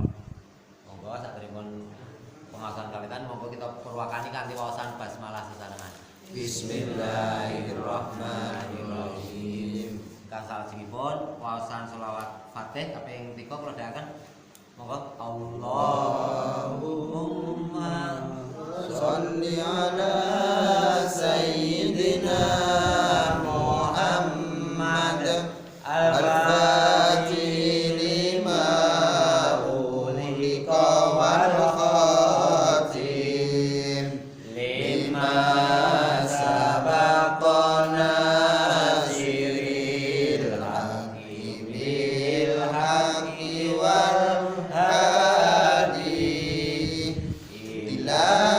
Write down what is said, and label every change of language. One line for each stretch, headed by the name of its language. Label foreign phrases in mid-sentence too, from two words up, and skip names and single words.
Javanese: Monggo saderengipun pengawasan kawitan monggo kita purwakani kanthi waosan basmalah sesarengan.
Arabic: بسم الله الرحمن الرحيم.
Javanese: Kang salajengipun waosan sholawat Fatih kaping 3 kula dherekaken. Monggo Allahumma
Arabic: صل على سيدنا محمد الفاتح لما أغلق و الخاتم لما سبق سر الحق بالحق والهادي إلى